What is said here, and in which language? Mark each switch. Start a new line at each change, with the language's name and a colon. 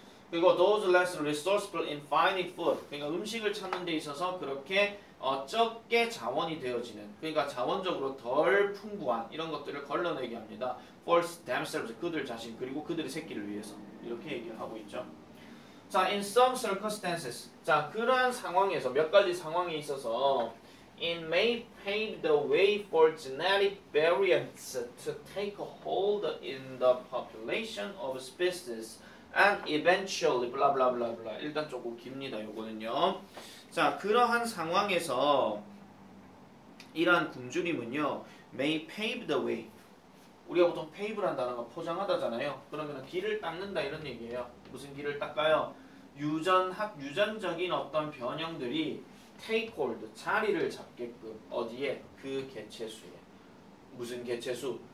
Korean: 그리고
English: those less resourceful in finding food,
Korean: 그러니까 음식을 찾는 데 있어서 그렇게 적게 자원이 되어지는, 그러니까 자원적으로 덜 풍부한 이런 것들을 걸러내게 합니다.
English: for themselves,
Korean: 그들 자신, 그리고 그들의 새끼를 위해서 이렇게 얘기를 하고 있죠.
English: 자, in some circumstances,
Korean: 자, 그러한 상황에서 몇 가지 상황에 있어서
English: it may pave the way for genetic variants to take a hold in the population of species and eventually blah blah blah blah.
Korean: 일단 조금 깁니다. 요거는요. 자, 그러한 상황에서 이러한 굶주림은요,
English: may pave the way.
Korean: 우리가 보통 pave란 단어가 포장하다잖아요. 그러면 길을 닦는다 이런 얘기예요. 무슨 길을 닦아요? 유전적인 어떤 변형들이
English: take hold,
Korean: 자리를 잡게끔 어디에? 그 개체수에. 무슨 개체수?